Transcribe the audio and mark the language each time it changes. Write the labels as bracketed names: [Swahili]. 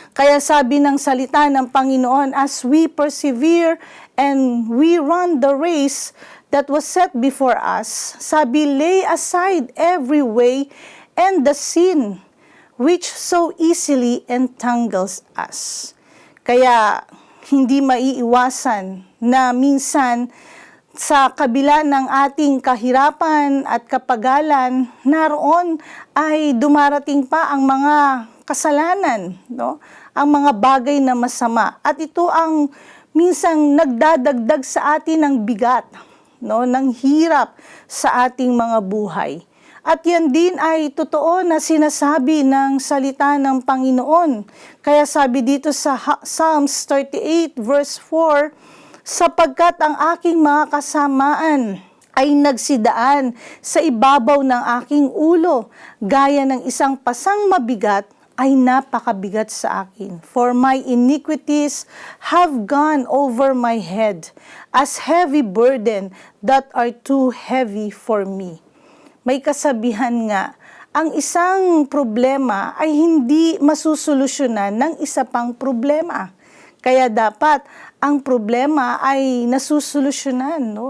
[Filipino] Kaya sabi ng salita ng Panginoon, [English] as we persevere and we run the race that was set before us, [Filipino] sabi, [English] lay aside every way and the sin which so easily entangles us. [Filipino] Kaya hindi maiiwasan na minsan sa kabila ng ating kahirapan at kapagalan, naroon ay dumarating pa ang mga kasalanan, no? Ang mga bagay na masama. At ito ang minsang nagdadagdag sa atin ng bigat, no, ng hirap sa ating mga buhay. At yan din ay totoo na sinasabi ng salita ng Panginoon. Kaya sabi dito sa Psalms 38 verse 4, sapagkat ang aking mga kasamaan ay nagsidaan sa ibabaw ng aking ulo, gaya ng isang pasang mabigat ay napakabigat sa akin. [English] For my iniquities have gone over my head, as heavy burden that are too heavy for me. [Filipino] May kasabihan nga, ang isang problema ay hindi masusolusyonan ng isa pang problema. Kaya dapat ang problema ay nasusolusyonan, no?